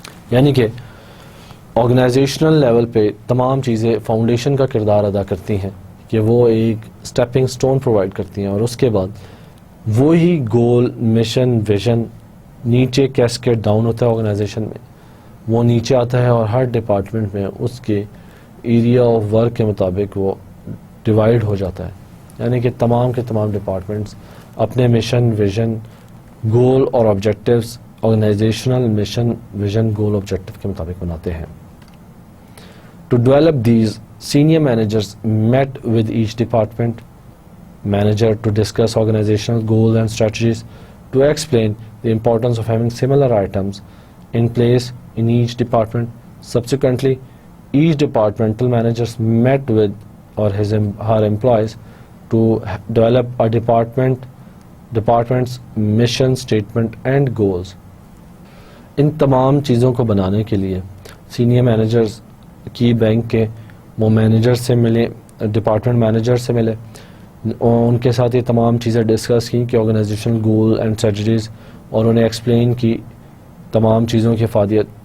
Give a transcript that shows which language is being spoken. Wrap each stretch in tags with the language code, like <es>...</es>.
<ur>یعنی کہ organisational level پہ تمام چیزیں فاؤنڈیشن کا کردار ادا کرتی ہیں کہ وہ ایک اسٹیپنگ سٹون پرووائڈ کرتی ہیں, اور اس کے بعد وہی گول, مشن, ویژن نیچے کیسکیڈ ڈاؤن ہوتا ہے آرگنائزیشن میں, وہ نیچے آتا ہے اور ہر ڈپارٹمنٹ میں اس کے ایریا آف ورک کے مطابق وہ ڈیوائڈ ہو جاتا ہے. یعنی کہ تمام کے تمام ڈپارٹمنٹس اپنے مشن, ویژن, گول اور آبجیکٹیوز آرگنائزیشنل مشن, ویژن, گول, آبجیکٹیو کے مطابق بناتے ہیں.</ur> <en>To develop these, senior managers met with each department manager to discuss organizational goals and strategies, to explain the importance of having similar items in place in each department. Subsequently, each departmental managers met with or her employees to develop a department's mission statement and goals.</en> <ur>ان تمام چیزوں کو بنانے کے لیے senior managers کی bank کے وہ manager سے ملے, ڈپارٹمنٹ مینیجر سے ملے, ان کے ساتھ یہ تمام چیزیں ڈسکس کی کہ آرگنائزیشنل گول اینڈ اسٹریٹجیز, اور انہیں ایکسپلین کی تمام چیزوں کی افادیت.</ur>